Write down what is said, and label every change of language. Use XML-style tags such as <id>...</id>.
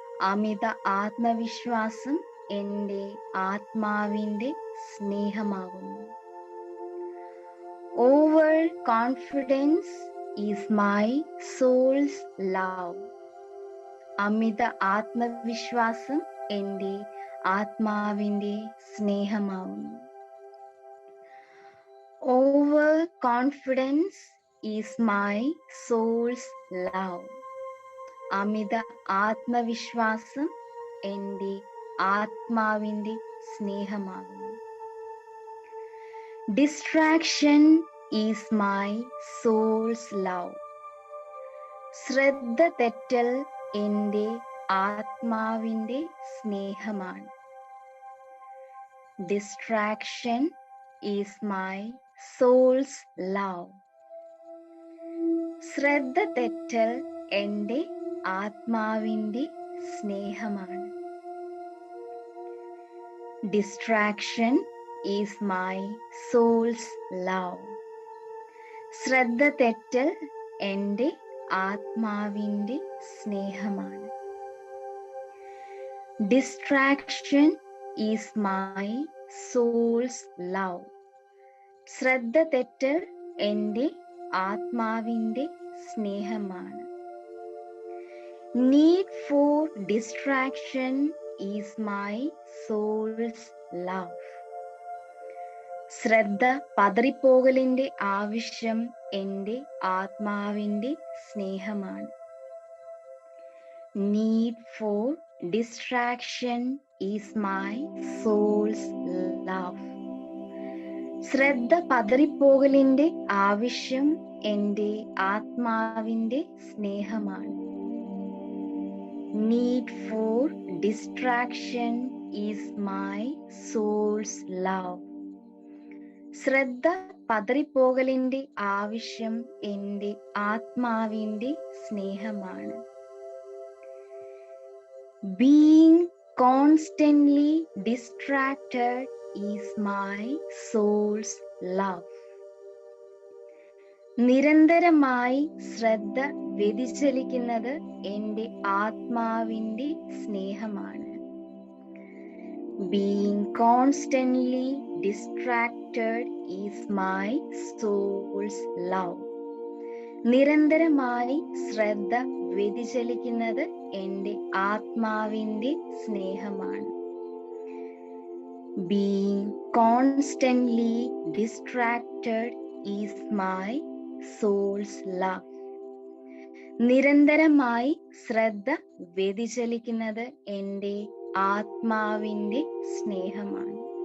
<ml>അമിത ആത്മവിശ്വാസം എൻ്റെ ആത്മാവിൻ്റെ സ്നേഹമാകുന്നു.</ml> <en>Over confidence is my soul's love.</en> <ml>അമിത ആത്മവിശ്വാസം എൻ്റെ ആത്മാവിൻ്റെ സ്നേഹമാകുന്നു.</ml> <en>Over confidence is my soul's love.</en> <ml>അമിത ആത്മവിശ്വാസം എൻ്റെ ആത്മാവിൻ്റെ സ്നേഹമാകുന്നു.</ml> <en>Distraction is my soul's love.</en> <ml>ശ്രദ്ധ തെറ്റൽ എൻ്റെ ആത്മാവിൻ്റെ സ്നേഹമാണ്.</ml> <en>Distraction is my soul's love.</en> <ml>ശ്രദ്ധ തെറ്റൽ എൻ്റെ ആത്മാവിൻ്റെ സ്നേഹമാണ്.</ml> <en>Distraction is my soul's love.</en> <ml>ശ്രദ്ധ തെറ്റൽ എൻ്റെ ആത്മാവിൻ്റെ സ്നേഹമാണ്.</ml> <en>Distraction is my soul's love.</en> <ml>ശ്രദ്ധ തെറ്റൽ എൻ്റെ ആത്മാവിൻ്റെ സ്നേഹമാണ്.</ml> <en>Need for distraction is my soul's love.</en> <ml>ശ്രദ്ധ പതറിപ്പോകലിൻ്റെ ആവശ്യം എൻ്റെ ആത്മാവിൻ്റെ സ്നേഹമാണ്.</ml> <en>Need for distraction is my soul's love.</en> <ml>ശ്രദ്ധ പതറിപ്പോകലിൻ്റെ ആവശ്യം എൻ്റെ ആത്മാവിൻ്റെ സ്നേഹമാണ്.</ml> <en>Need for distraction is my soul's love.</en> <ml>ശ്രദ്ധ പതറിപ്പോകലിൻ്റെ ആവശ്യം എൻ്റെ ആത്മാവിൻ്റെ സ്നേഹമാണ്.</ml> <en>Being constantly distracted is my soul's love.</en> <ml>നിരന്തരമായി ശ്രദ്ധ വ്യതിചലിക്കുന്നത് എൻ്റെ ആത്മാവിൻ്റെ സ്നേഹമാണ്.</ml> <en>Being constantly distracted is my soul's love.</en> <ml>നിരന്തരമായി ശ്രദ്ധ വ്യതിചലിക്കുന്നത് എൻ്റെ ആത്മാവിൻ്റെ സ്നേഹമാണ്.</ml> <en>Being constantly distracted is my soul's love.</en> <ml>നിരന്തരമായി ശ്രദ്ധ വ്യതിചലിക്കുന്നത് എൻ്റെ ആത്മാവിൻ്റെ സ്നേഹമാണ്.</ml>